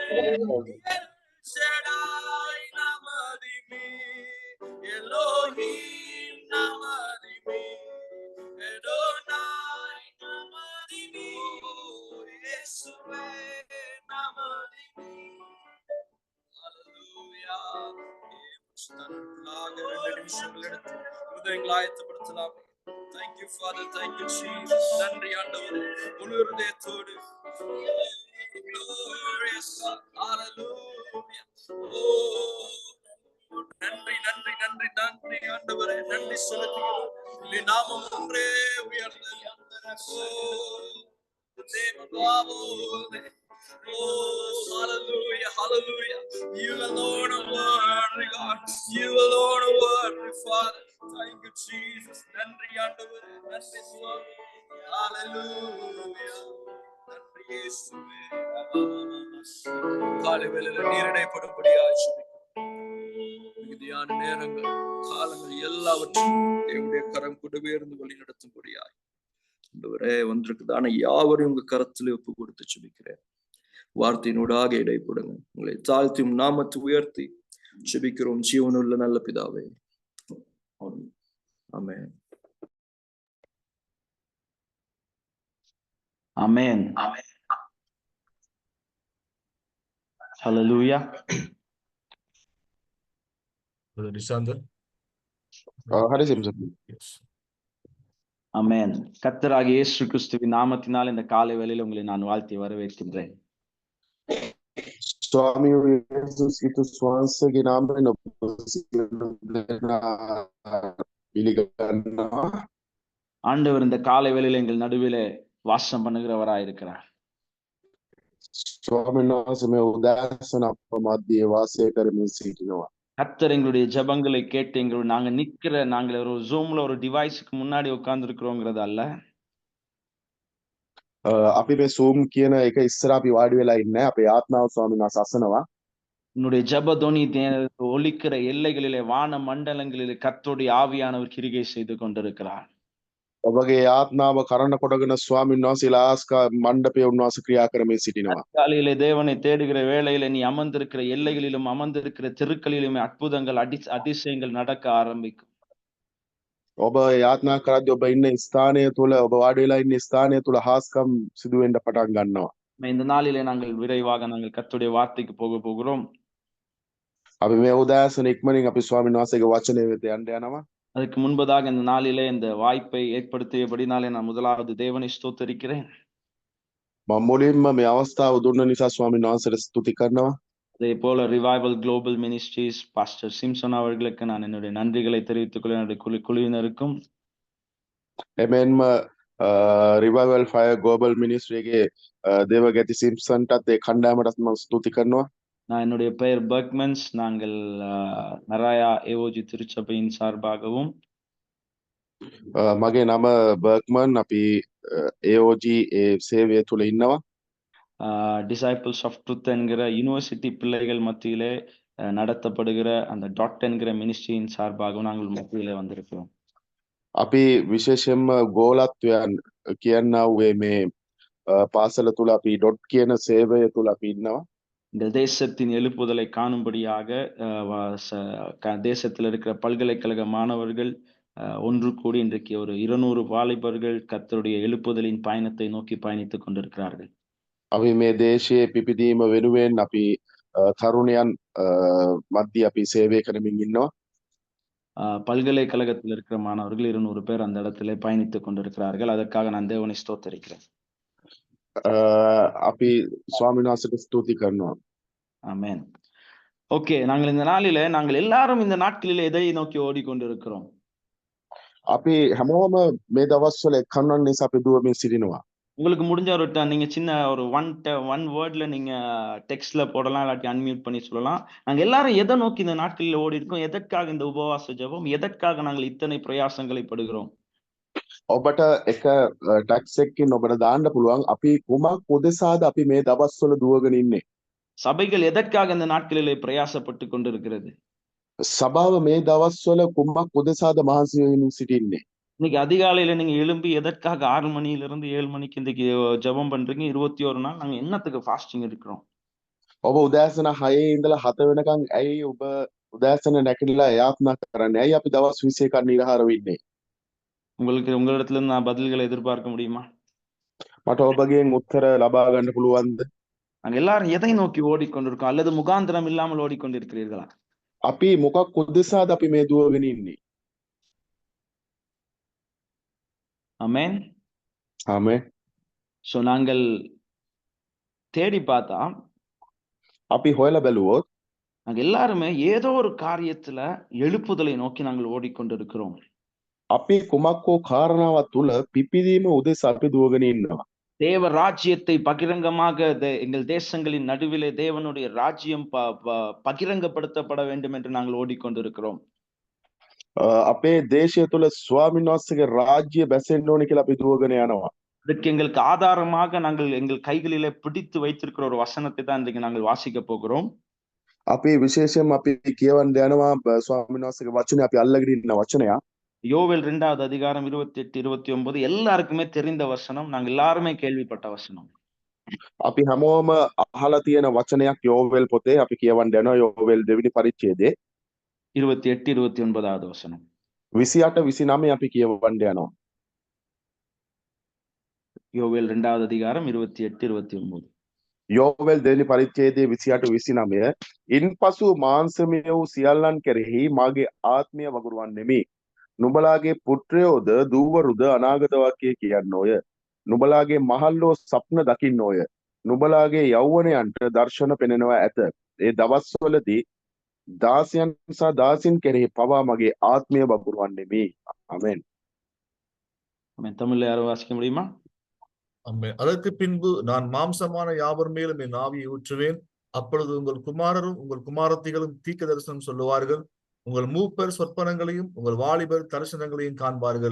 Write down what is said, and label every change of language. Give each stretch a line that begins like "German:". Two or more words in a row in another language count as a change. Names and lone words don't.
English: El Shaddai Namadimi, Elohim Namadimi, Adonai Namadimi, இயேசுவே Namadimi. Hallelujah. Thank you, Father. Thank you, Jesus.
Tamil: நன்றி ஆண்டவரே, முழு இதயத்தோடு.
English: Glorious God. Hallelujah.
Tamil: நன்றி நன்றி நன்றி நன்றி ஆண்டவரே, நன்றி செலுத்துகிறோம். உம்முடைய நாமம் ஒன்றே உயர்ந்தது.
English: name above all names. Oh, hallelujah, hallelujah. You alone are worthy, God. You alone are worthy, Father. Thank you, Jesus.
Tamil: நன்றி ஆண்டவரே, நன்றி சுவாமி. Hallelujah. நன்றி இயேசுவே. காலை வேளையில நீரிடைப்படும்படியாக மிகுதியான நேரங்கள், காலங்கள் எல்லாவற்றையும் தேவனுடைய கரம் கூடவே இருந்து வழி நடத்தும்படியாய் ஆண்டவரே வந்திருக்குதான யாவரையும் உங்க கரத்துல ஒப்பு கொடுத்து செபிக்கிறேன். வார்த்தையினூடாக இடைப்படுங்க. உங்களை தாழ்த்தியும் நாமத்தை உயர்த்தி செபிக்கிறோம் ஜீவனுள்ள நல்ல பிதாவே. ஆமென்.
English: Amen. Hallelujah. Brother Nisandar. Hari Simpson. Yes.
Tamil: ஆமென். கர்த்தராகிய இயேசு கிறிஸ்துவின் நாமத்தினால் இந்த காலை வேளையில் உங்களை நான் வாழ்த்தி வரவேற்கின்றேன்.
Sinhala: ස්වාමී යේසුස් ක්‍රිස්තුස් වහන්සේගේ නාමයෙන් ඔබ පිළිගන්නවා.
Tamil: ஆண்டவர் இந்த காலை வேளையில் எங்கள் நடுவிலே வாசம் பண்ணுகிறவராய் இருக்கிறார்.
Sinhala: ස්වාමීන් වහන්සේ මේ උදෑසන අප මැදේ වාසය කරමින් සිටිනවා.
Tamil: கர்த்தர் எங்களுடைய ஜெபங்களை கேட்டு நாங்கள் ஒரு ஜூம்ல ஒரு டிவைஸ்க்கு முன்னாடி உட்கார்ந்து இருக்கிறோங்கிறது அல்ல.
Sinhala: අපි මේ Zoom කියන එක ඉස්සර අපි වාඩි වෙලා ඉන්නේ. අපේ ආත්මාව ස්වාමීන් වහන්සේ අසනවා.
Tamil: உன்னுடைய ஜெபதொனி ஒலிக்கிற எல்லைகளிலே வான மண்டலங்களிலே கர்த்தருடைய ஆவியானவர் கிரிகை செய்து கொண்டிருக்கிறார்.
Sinhala: ඔබගේ ආත්මාව කරන කොටගෙන ස්වාමීන් වහන්සේ ලාස්කා මණ්ඩපයේ උන්වහන්සේ ක්‍රියා කරමින් සිටිනවා.
Tamil: காலையிலே தேவனை தேடுகிற வேளையில நீ அமர்ந்திருக்கிற எல்லைகளிலும் அமர்ந்திருக்கிற தெருக்களிலும் அற்புதங்கள் அதிசயங்கள் நடக்க ஆரம்பிக்கும்.
Sinhala: ඔබ යාත්නා කරද්දී ඔබ ඉන්න ස්ථානය තුල ඔබ වාඩි වෙලා ඉන්න ස්ථානය තුල හාස්කම් සිදු වෙන්න පටන් ගන්නවා.
Tamil: இந்த நாளிலே நாங்கள் விரைவாக கர்த்தருடைய வார்த்தைக்கு போகிறோம்.
Sinhala: අපි මේ උදෑසන ඉක්මනින් අපි ස්වාමීන් වහන්සේගේ වචනය වෙත යන්න යනවා.
Tamil: அதுக்கு முன்பதாக இந்த நாளிலே இந்த வாய்ப்பை ஏற்படுத்தியபடினாலே நான் முதலாவது தேவனை ஸ்தோத்திரிக்கிறேன்.
Sinhala: මම මුලින්ම මේ අවස්ථාව දුන්න නිසා ස්වාමීන් වහන්සේට ස්තුති කරනවා.
Tamil: அதே போல ரிவைவல் குளோபல் மினிஸ்ட்ரீஸ் பாஸ்டர் சிம்சன் அவர்களுக்கு நான் என்னுடைய நன்றிகளை தெரிவித்துக் கொள்ள என்னுடைய குழுவினருக்கும்
Sinhala: එමෙන්ම රිවයිවල් ෆයර් ග්ලෝබල් මිනිස්ට්‍රියගේ දේවගැති සිම්සන්ටත් ඒ කණ්ඩායමටත් මම ස්තුති කරනවා.
Tamil: நான் என்னுடைய பெயர் பர்க்மன்ஸ். நாங்கள் நராயா ஏஓஜி திருச்சபையின் சார்பாகவும்
Sinhala: මගේ නම බර්ක්මන්. අපි AOG ඒ සේවය තුල ඉන්නවා.
Tamil: டிசைபிள்ஸ் ஆஃப் ட்ரூத் என்கிற யூனிவர்சிட்டி பிள்ளைகள் மத்தியிலே நடத்தப்படுகிற அந்த டாட் என்கிற மினிஸ்ட்ரியின் சார்பாகவும் நாங்கள் மத்தியிலே வந்திருக்கிறோம்.
Sinhala: අපි විශේෂයෙන්ම ගෝලත්වයන් කියනා වූ මේ පාසල තුල අපි ඩොට් කියන සේවය තුල අපි ඉන්නවා.
Tamil: இந்த தேசத்தின் எழுப்புதலை காணும்படியாக தேசத்தில் இருக்கிற பல்கலைக்கழக மாணவர்கள் ஒன்று கூடி இன்றைக்கு ஒரு 200 வாலிபர்கள் கர்த்தருடைய எழுப்புதலின் பயணத்தை நோக்கி பயணித்துக் கொண்டிருக்கிறார்கள்.
Sinhala: අපි මේ දේශයේ පිපිදීම වෙනුවෙන් අපි තරුණයන් මැදි අපි සේවය කරමින් ඉන්නවා.
Tamil: பல்கலைக்கழகத்தில் இருக்கிற மாணவர்கள் 200 பேர் அந்த இடத்திலே பயணித்துக் கொண்டிருக்கிறார்கள். அதற்காக நான் தேவனை ஸ்தோத்திரிக்கிறேன்.
Sinhala: අපි ස්වාමීන් වහන්සේට ස්තුති කරනවා.
Tamil: ஆமென். ஓகே, நாங்கள் இந்த நாளிலே எல்லாரும் இந்த நாட்களிலே எதை நோக்கி ஓடிக்கொண்டிருக்கிறோம்?
Sinhala: අපි හැමෝම මේ දවස්වල එක්කන්වන් නිසා අපි දුවමින් සිටිනවා.
Tamil: உங்களுக்கு முடிஞ்ச ஒரு நீங்க சின்ன ஒரு
English: one wordல
Tamil: நீங்க டெக்ஸ்ட்ல போடலாம், இல்லாட்டி அன்மியூட் பண்ணி சொல்லலாம். நாங்க எல்லாரும் எதை நோக்கி இந்த நாட்களில் ஓடி இருக்கோம்? எதற்காக இந்த உபவாச ஜெபம்? எதற்காக நாங்கள் இத்தனை பிரயாசங்களை படுகிறோம்?
Sinhala: ඔබට එක ටැක්ස් එකකින් ඔබට දාන්න පුළුවන් අපි කුමක් උදෙසාද අපි මේ දවස්වල දුවගෙන ඉන්නේ.
Tamil: சபைகள் எதற்காக இந்த நாட்களிலே பிரயாசப்பட்டு கொண்டிருக்கிறது?
Sinhala: සභාව මේ දවස්වල කුමක් උදෙසාද මහන්සි වෙමින් සිටින්නේ.
Tamil: இன்னைக்கு அதிகாலையில நீங்க எழும்பி எதற்காக 6 மணியிலிருந்து 7 மணிக்கு இன்றைக்கு ஜெபம் பண்றீங்க? 21 நாள் நாங்க என்னத்துக்கு ஃபாஸ்டிங் இருக்கிறோம்?
Sinhala: ඔබ උදෑසන 6 ඉඳලා 7 වෙනකන් ඇයි ඔබ උදෑසන නැගිටලා යාත්නා කරන්නේ? ඇයි අපි දවස් 21ක් නිරහර වෙන්නේ?
Tamil: உங்களிடத்துல இருந்து நான் பதில்களை எதிர்பார்க்க முடியுமா?
Sinhala: මට ඔබගෙන් උත්තර ලබා ගන්න පුළුවන්ද?
Tamil: நாங்க எல்லாரும் எதை நோக்கி ஓடிக்கொண்டிருக்கோம்? அல்லது முகாந்திரம் இல்லாமல் ஓடிக்கொண்டிருக்கிறீர்களா?
Sinhala: අපි මොකක් උදෙසාද අපි මේ දුවගෙන ඉන්නේ?
Tamil: ஆமென்.
Sinhala: ආමේන්.
Tamil: சோ நாங்கள் தேடி பார்த்தா
Sinhala: අපි හොයලා බැලුවොත්
Tamil: நாங்க எல்லாருமே ஏதோ ஒரு காரியத்துல எழுப்புதலை நோக்கி நாங்கள் ஓடிக்கொண்டிருக்கிறோம்.
Sinhala: අපි කුමක් හෝ කාරණාවක් තුල පිපිදීම උදෙසා අපි දුවගෙන ඉන්නවා.
Tamil: தேவ ராஜ்யத்தை பகிரங்கமாக எங்கள் தேசங்களின் நடுவிலே தேவனுடைய ராஜ்யம் பகிரங்கப்படுத்தப்பட வேண்டும் என்று நாங்கள் ஓடிக்கொண்டிருக்கிறோம்.
Sinhala: අපේ දේශය තුල ස්වාමීන් වහන්සේගේ රාජ්‍ය බැසෙන්න ඕනේ කියලා අපි දුවගෙන යනවා.
Tamil: இதற்கு எங்களுக்கு ஆதாரமாக நாங்கள் எங்கள் கைகளிலே பிடித்து வைத்திருக்கிற ஒரு வசனத்தை தான் இன்றைக்கு நாங்கள் வாசிக்க போகிறோம்.
Sinhala: අපි විශේෂයෙන්ම අපි කියවන්න යනවා ස්වාමීන් වහන්සේගේ වචනේ අපි අල්ලගෙන ඉන්න වචනයක්.
Tamil: யோவேல் 2வது அதிகாரம் 28 29 எல்லாருக்குமே தெரிந்த வசனம். நாங்க எல்லாருமே கேள்விப்பட்ட வசனம்.
Sinhala: අපි හැමෝම අහලා තියෙන වචනයක් යෝවෙල් පොතේ අපි කියවන්න යනවා යෝවෙල් දෙවෙනි පරිච්ඡේදයේ
Tamil: 28 29வது வசனம்.
Sinhala: 28 29 අපි කියවන්න යනවා.
Tamil: யோவேல் 2வது அதிகாரம் 28 29.
Sinhala: යෝවෙල් දෙවෙනි පරිච්ඡේදයේ 28 29 ඉන්පසු මාංශමය වූ සියල්ලන් කෙරෙහි මාගේ ආත්මය වගුරුවන්නෙමි. නුඹලාගේ පුත්‍රයෝද දූවරුද අනාගත වාක්‍ය කියන්නෝය. නුඹලාගේ මහල්ලෝ සප්න දකින්නෝය. නුඹලාගේ යෞවනයන්ට දර්ශන පෙනෙනවා ඇත. ඒ දවස්වලදී දාසයන් සහ දාසින් කෙරෙහි පවා මගේ ආත්මය බබුරුවන්නෙමි. ආමෙන්.
Tamil: தமிழ்ல யாரும் வாசிக்க முடியுமா? ஆமென். அதற்கு பின்பு நான் மாம்சமான யாவர் மேலும் என் ஆவியை ஊற்றுவேன். அப்பொழுது உங்கள் குமாரரும் உங்கள் குமாரத்திகளும் தீர்க்க தரிசனம் சொல்லுவார்கள். உங்கள் மூப்பர் சொற்பனங்களையும் உங்கள் வாலிபர் தரிசனங்களையும் காண்பார்கள்.